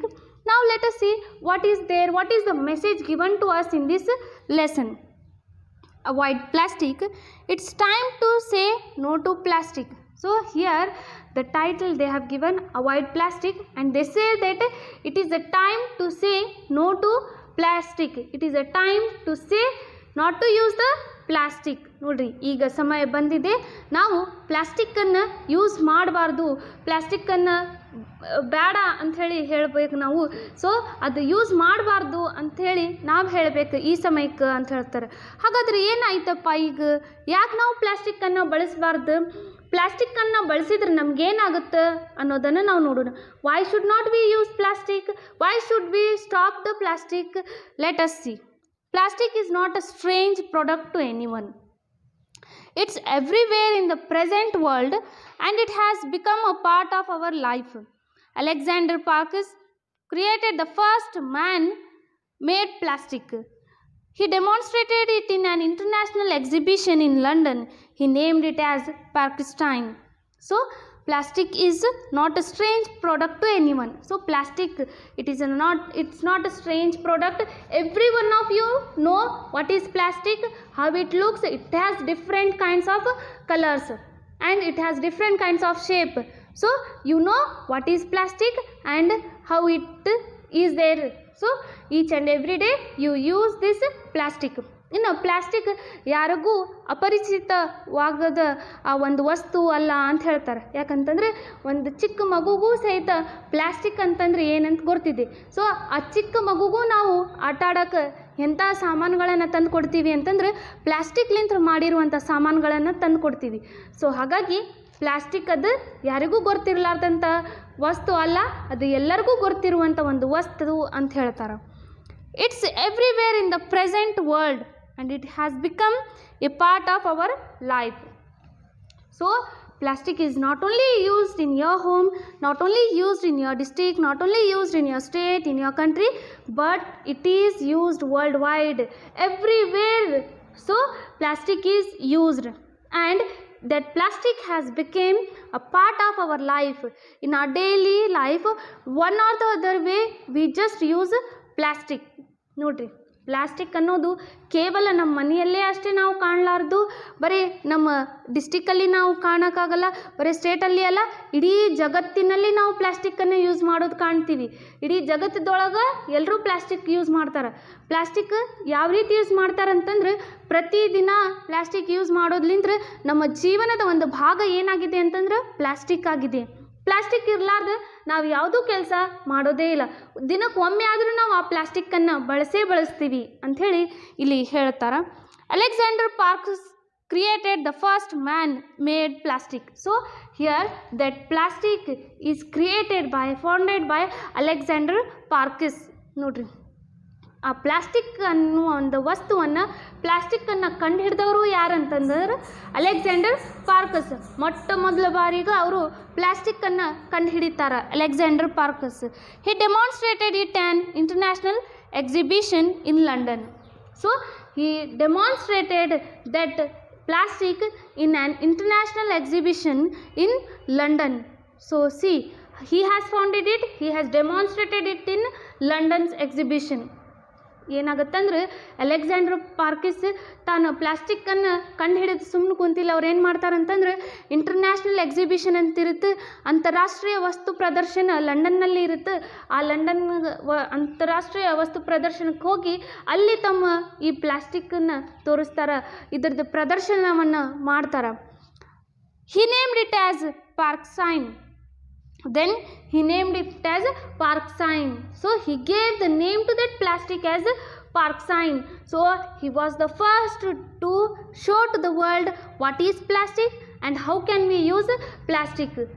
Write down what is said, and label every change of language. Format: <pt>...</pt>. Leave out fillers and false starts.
<en>Now, let us see what is the message given to us in this lesson. Avoid plastic. It's time to say no to plastic. So, here the title they have given avoid plastic, and they say that it is a time to say no to plastic. It is a time to say not to use the plastic.</en> <kn>ನೋಡ್ರಿ, ಈಗ ಸಮಯ ಬಂದಿದೆ, ನಾವು ಪ್ಲಾಸ್ಟಿಕ್ಕನ್ನು use ಮಾಡಬಾರ್ದು, ಪ್ಲಾಸ್ಟಿಕ್ಕನ್ನು ಬೇಡ ಅಂಥೇಳಿ ಹೇಳಬೇಕು ನಾವು. ಸೊ ಅದು ಯೂಸ್ ಮಾಡಬಾರ್ದು ಅಂಥೇಳಿ ನಾವು ಹೇಳಬೇಕು ಈ ಸಮಯಕ್ಕೆ ಅಂತ ಹೇಳ್ತಾರೆ. ಹಾಗಾದರೆ ಏನಾಯ್ತಪ್ಪ ಈಗ, ಯಾಕೆ ನಾವು ಪ್ಲಾಸ್ಟಿಕ್ಕನ್ನು ಬಳಸಬಾರ್ದು, ಪ್ಲಾಸ್ಟಿಕ್ಕನ್ನು ಬಳಸಿದ್ರೆ ನಮಗೇನಾಗುತ್ತೆ ಅನ್ನೋದನ್ನು ನಾವು ನೋಡೋಣ.</kn> <en>Why should not we use plastic, why should we stop the plastic, let us see. Plastic is not a strange product to anyone. It's everywhere in the present world and it has become a part of our life. Alexander Parkes created the first man-made plastic. He demonstrated it in an international exhibition in London. He named it as Parkestein. So, plastic is not a strange product to anyone. So plastic, it's not a strange product. Every one of you know what is plastic, how it looks. It has different kinds of colors and it has different kinds of shape. So you know what is plastic and how it is there. So each and every day you use this plastic.</en> <kn>ಇನ್ನು plastic ಯಾರಿಗೂ ಅಪರಿಚಿತವಾಗದ ಆ ಒಂದು ವಸ್ತು ಅಲ್ಲ ಅಂತ ಹೇಳ್ತಾರೆ. ಯಾಕಂತಂದರೆ ಒಂದು ಚಿಕ್ಕ ಮಗುಗೂ ಸಹಿತ ಪ್ಲಾಸ್ಟಿಕ್ ಅಂತಂದರೆ ಏನಂತ ಗೊತ್ತಿದೆ. ಸೊ ಆ ಚಿಕ್ಕ ಮಗುಗೂ ನಾವು ಆಟ ಆಡೋಕ್ಕೆ ಎಂಥ ಸಾಮಾನುಗಳನ್ನು ತಂದು ಕೊಡ್ತೀವಿ ಅಂತಂದರೆ ಪ್ಲಾಸ್ಟಿಕ್ಲಿಂದ ಮಾಡಿರುವಂಥ ಸಾಮಾನುಗಳನ್ನು ತಂದು ಕೊಡ್ತೀವಿ. ಸೊ ಹಾಗಾಗಿ ಪ್ಲಾಸ್ಟಿಕ್ ಅದು ಯಾರಿಗೂ ಗೊತ್ತಿರಲಾರ್ದಂಥ ವಸ್ತು ಅಲ್ಲ, ಅದು ಎಲ್ಲರಿಗೂ ಗೊತ್ತಿರುವಂಥ ಒಂದು ವಸ್ತು ಅಂತ ಹೇಳ್ತಾರೆ.</kn> <en>It's everywhere in the present world and it has become a part of our life. So plastic is not only used in your home, not only used in your district, not only used in your state, in your country, but it is used worldwide, everywhere. So plastic is used and that plastic has become a part of our life. In our daily life, one or the other way we just use plastic. Note,</en> <kn>plastic ಅನ್ನೋದು ಕೇವಲ ನಮ್ಮ ಮನೆಯಲ್ಲೇ ಅಷ್ಟೇ ನಾವು ಕಾಣಲಾರ್ದು, ಬರೀ ನಮ್ಮ ಡಿಸ್ಟಿಕ್ಕಲ್ಲಿ ನಾವು ಕಾಣೋಕ್ಕಾಗಲ್ಲ, ಬರೀ ಸ್ಟೇಟಲ್ಲಿ ಅಲ್ಲ, ಇಡೀ ಜಗತ್ತಿನಲ್ಲಿ ನಾವು ಪ್ಲಾಸ್ಟಿಕ್ಕನ್ನು ಯೂಸ್ ಮಾಡೋದು ಕಾಣ್ತೀವಿ. ಇಡೀ ಜಗತ್ತದೊಳಗೆ ಎಲ್ಲರೂ ಪ್ಲಾಸ್ಟಿಕ್ ಯೂಸ್ ಮಾಡ್ತಾರೆ. ಪ್ಲಾಸ್ಟಿಕ್ ಯಾವ ರೀತಿ ಯೂಸ್ ಮಾಡ್ತಾರೆ ಅಂತಂದ್ರೆ, ಪ್ರತಿದಿನ ಪ್ಲಾಸ್ಟಿಕ್ ಯೂಸ್ ಮಾಡೋದ್ಲಿಂದ್ರೆ ನಮ್ಮ ಜೀವನದ ಒಂದು ಭಾಗ ಏನಾಗಿದೆ ಅಂತಂದ್ರೆ ಪ್ಲಾಸ್ಟಿಕ್ ಆಗಿದೆ. ಪ್ಲಾಸ್ಟಿಕ್ ಇರಲಾರ್ದು ನಾವು ಯಾವುದೂ ಕೆಲಸ ಮಾಡೋದೇ ಇಲ್ಲ. ದಿನಕ್ಕೆ ಒಮ್ಮೆ ಆದರೂ ನಾವು ಆ ಪ್ಲಾಸ್ಟಿಕ್ಕನ್ನು ಬಳಸ್ತೀವಿ ಅಂಥೇಳಿ ಇಲ್ಲಿ ಹೇಳ್ತಾರೆ.</kn> <en>Alexander Parkes created the first man-made plastic. So here that plastic is founded by Alexander Parkes.</en> <kn>ನೋಡ್ರಿ, ಆ ಪ್ಲಾಸ್ಟಿಕ್ ಅನ್ನುವ ಒಂದು ವಸ್ತುವನ್ನು ಪ್ಲಾಸ್ಟಿಕ್ಕನ್ನು ಕಂಡುಹಿಡಿದವರು ಯಾರಂತಂದ್ರೆ ಅಲೆಕ್ಸಾಂಡರ್ ಪಾರ್ಕಸ್. ಮೊಟ್ಟ ಮೊದಲ ಬಾರಿಗೆ ಅವರು ಪ್ಲಾಸ್ಟಿಕ್ಕನ್ನು ಕಂಡುಹಿಡಿತಾರೆ, Alexander ಪಾರ್ಕಸ್.</kn> <en>He demonstrated it on international exhibition in London. So he demonstrated that plastic in an international exhibition in London. So see, he has founded it, he has demonstrated it in London's exhibition.</en> <kn>ಏನಾಗುತ್ತಂದ್ರೆ Alexander Parkes ತಾನು ಪ್ಲಾಸ್ಟಿಕ್ಕನ್ನು ಕಂಡುಹಿಡಿದು ಸುಮ್ಮನೆ ಕುಂತಿಲ್ಲ. ಅವ್ರು ಏನು ಮಾಡ್ತಾರಂತಂದ್ರೆ international exhibition ಅಂತಿರುತ್ತೆ, ಅಂತಾರಾಷ್ಟ್ರೀಯ ವಸ್ತು ಪ್ರದರ್ಶನ ಲಂಡನ್ನಲ್ಲಿ ಇರುತ್ತೆ. ಆ ಲಂಡನ್ ಅಂತಾರಾಷ್ಟ್ರೀಯ ವಸ್ತು ಪ್ರದರ್ಶನಕ್ಕೆ ಹೋಗಿ ಅಲ್ಲಿ ತಮ್ಮ ಈ ಪ್ಲಾಸ್ಟಿಕ್ಕನ್ನು ತೋರಿಸ್ತಾರೆ, ಇದರದ್ದು ಪ್ರದರ್ಶನವನ್ನು ಮಾಡ್ತಾರೆ.</kn> <en>He named it as park sign. Then he named it as park sign. So he gave the name to that plastic as park sign. So he was the first to show to the world what is plastic and how can we use plastic.</en>